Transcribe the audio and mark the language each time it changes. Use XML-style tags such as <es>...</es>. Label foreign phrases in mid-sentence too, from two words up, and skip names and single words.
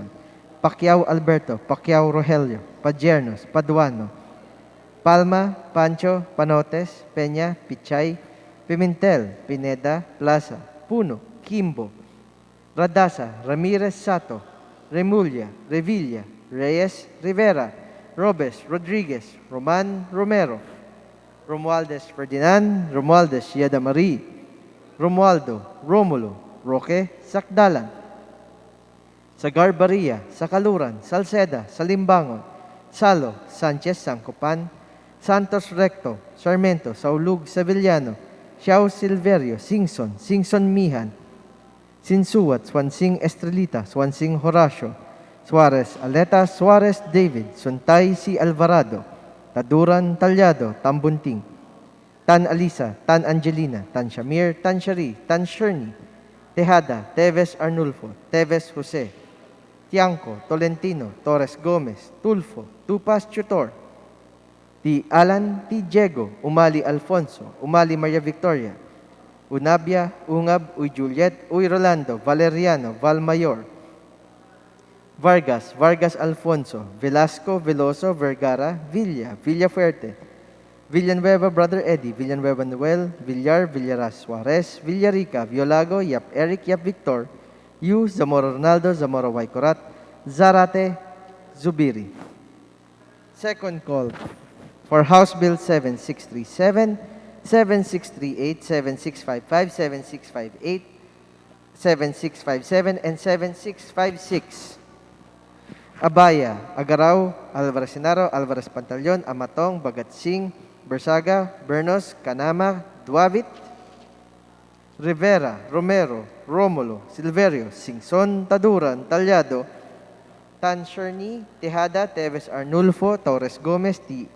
<en>Pacquiao Alberto, Pacquiao Rogelio, Padiernos, Paduano, Palma, Pancho, Panotes, Peña, Pichay, Pimentel, Pineda, Plaza, Puno, Kimbo, Radasa, Ramirez Sato, Remulla, Revilla, Reyes, Rivera, Robes, Rodriguez, Roman, Romero, Romualdez Ferdinand, Romualdez Yeda Marie, Romualdo, Romulo, Roque, Sakdalan, Sagar Baria, Sakaluran, Salceda, Salimbangon, Salo, Sanchez, Sancopan, Santos Recto, Sarmiento, Saulug, Sevillano, Xiao Silverio, Singson, Singson Mihan, Sinsuat, Swansing Estrelita, Swansing Horacio, Suarez Aleta, Suarez David, Suntay C. Alvarado, Taduran Talyado, Tambunting, Tan Alisa, Tan Angelina, Tan Shamir, Tan Shari, Tan Sherny, Tejada, Teves Arnulfo, Teves Jose, Tiangco, Tolentino, Torres Gomez, Tulfo, Tupas Tutor, T. Alan, T. Diego, Umali Alfonso, Umali Maria Victoria, Unabia, Ungab, Uy Juliet, Uy Rolando, Valeriano, Valmayor, Vargas, Vargas Alfonso, Velasco, Veloso, Vergara, Villa, Villafuerte, Villanueva, Brother Eddie, Villanueva Noel, Villar, Villaras Suarez, Villarica, Violago, Yap Eric, Yap Victor, Yu, Zamora Ronaldo, Zamora Waikorat, Zarate, Zubiri. Second call for House Bill 7637, 7638, 7655, 7658, 7657, and 7656. Abaya, Agaraw, Alvarez Senaro, Alvarez Pantaleon, Amatong, Bagatsing, Bersaga, Bernos, Canama, Duavit, Rivera, Romero, Romulo, Silverio, Singson, Taduran, Talyado, Tan Sherny, Tejada, Teves Arnulfo, Torres Gomez, T.</en>